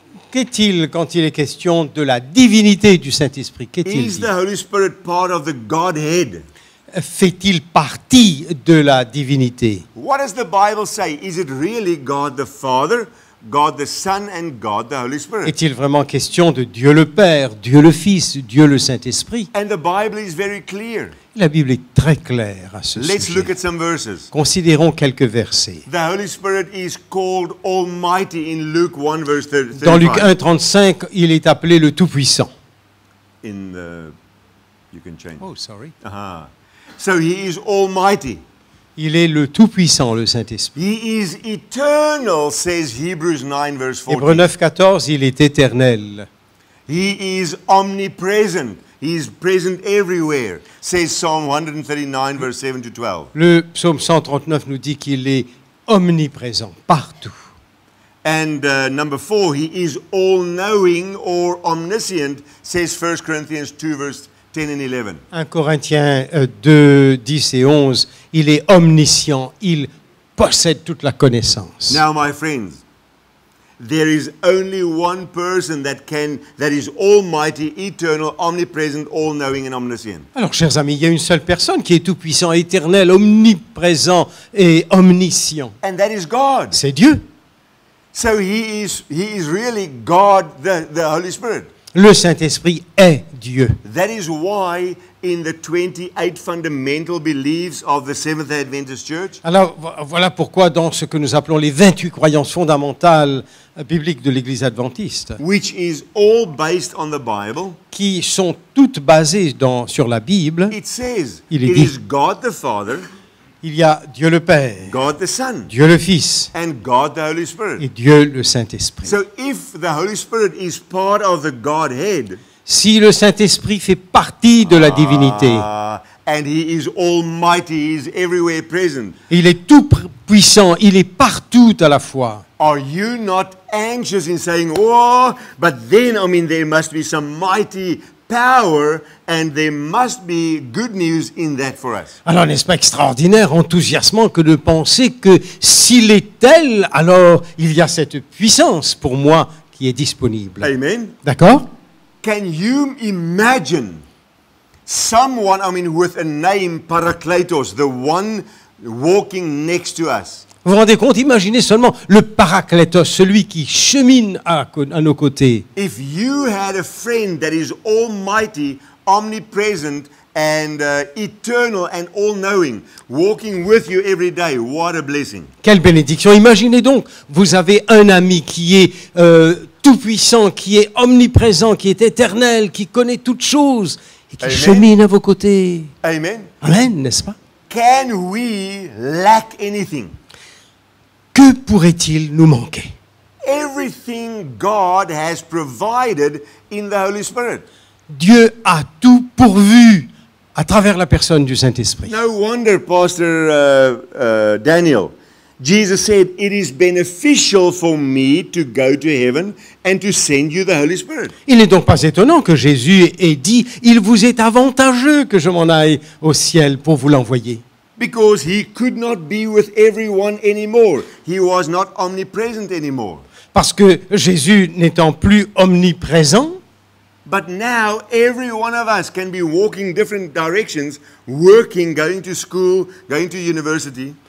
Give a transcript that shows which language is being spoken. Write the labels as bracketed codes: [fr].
[fr] qu'est-il quand il est question de la divinité du Saint-Esprit? Qu'est-il [en] Is [fr] dit? [en] the Holy Spirit part of the Godhead? [fr] Fait-il partie de la divinité? [en] What does the Bible say? Is it really God the Father, God the Son, and God the Holy Spirit? [fr] Est-il vraiment question de Dieu le Père, Dieu le Fils, Dieu le Saint-Esprit? [en] And the Bible is very clear. [fr] La Bible est très claire à ce [en] Let's look [fr] sujet. [en] at some verses. [fr] Considérons quelques versets. [en] The Holy Spirit is called Almighty in Luke 1 verse 35. [fr] Dans Luc 1, 35, il est appelé le Tout-Puissant. [en] In the, you can change. Oh, sorry. Aha. So he is Almighty. [fr] Il est le Tout-Puissant, le Saint-Esprit. [en] He is eternal, says Hebrews 9 verse [fr] Hébreux [en] 14. [fr] 9, 14, il est éternel. [en] He is omnipresent. He is present everywhere, says Psalm 139 verse 7 to 12. [fr] Le psaume 139 nous dit qu'il est omniprésent, partout. [en] And number 4, he is all-knowing or omniscient, says 1 Corinthians 2 verse 10 and 11. [fr] 1 Corinthiens 2, 10 et 11, il est omniscient, il possède toute la connaissance. [en] Now, my friends, there is only one person that is almighty, eternal, omnipresent, all-knowing and omniscient. [fr] Alors, chers amis, il y a une seule personne qui est tout-puissant, éternel, omniprésent et omniscient. [en] And that is God. [fr] C'est Dieu. [en] So he is really God, the Holy Spirit. [fr] Le Saint-Esprit est Dieu. [en] That is why in the 28 fundamental beliefs of the Seventh-day Adventist Church, [fr] Alors, voilà pourquoi dans ce que nous appelons les 28 croyances fondamentales bibliques de l'Église adventiste, [en] which is all based on the Bible, [fr] qui sont toutes basées sur la Bible, [en] it says [fr] Il est [en] it [fr] dit. [en] is God the Father, [fr] il y a Dieu le Père, [en] God the Son, [fr] Dieu le Fils [en] and God the Holy [fr] et [en] Spirit. [fr] Dieu le Saint-Esprit. [en] So if the Holy Spirit is part of the Godhead, [fr] Si le Saint-Esprit fait partie de la divinité, [en] and he is almighty, he is everywhere present, [fr] il est tout puissant, il est partout à la fois. [en] are you not anxious in saying, oh, but then, there must be some mighty power and there must be good news in that for us? [fr] Alors n'est-ce pas extraordinaire, enthousiasmant que de penser que s'il est tel, alors il y a cette puissance pour moi qui est disponible. [en] Amen? [fr] D'accord? [en] Can you imagine someone, with a name, Parakletos, the one walking next to us? [fr] Vous vous rendez compte, imaginez seulement le Paraclétos, celui qui chemine à nos côtés. [en] If you had a friend that is almighty, omnipresent, and eternal and all-knowing, walking with you every day, what a blessing. [fr] Quelle bénédiction. Imaginez donc, vous avez un ami qui est tout-puissant, qui est omniprésent, qui est éternel, qui connaît toutes choses et qui Amen. chemine à vos côtés. [en] Amen? [fr] Amen, n'est-ce pas? [en] Can we lack anything? [fr] que pourrait-il nous manquer? [en] Everything God has provided in the Holy Spirit. [fr] Dieu a tout pourvu à travers la personne du Saint-Esprit. [en] No wonder, Pastor Daniel, Jesus said, "It is beneficial for me to go to heaven and to send you the Holy Spirit." [fr] Il n'est donc pas étonnant que Jésus ait dit « Il vous est avantageux que je m'en aille au ciel pour vous l'envoyer. [en] Because he could not be with everyone anymore. He was not omnipresent anymore. » [fr] Parce que Jésus n'étant plus omniprésent, [en] But now every one of us can be walking different directions, working, going to school, going to university,